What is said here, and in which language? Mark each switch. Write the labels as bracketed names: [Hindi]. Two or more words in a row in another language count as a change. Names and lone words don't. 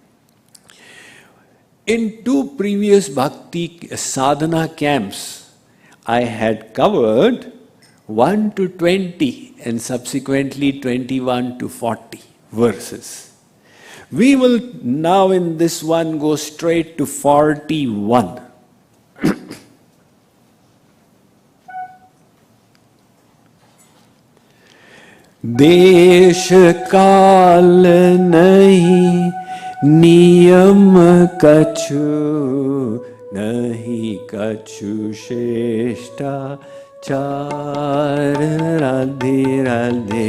[English] In 2 previous [Hindi] भक्ति साधना [English] camps, I had covered 1 to 20 and subsequently 21 to 40 verses. We will now in this one go straight to 41. [Hindi] देश काल नहीं नियम कछु नहीं कछु श्रेष्ठाचार राधे राधे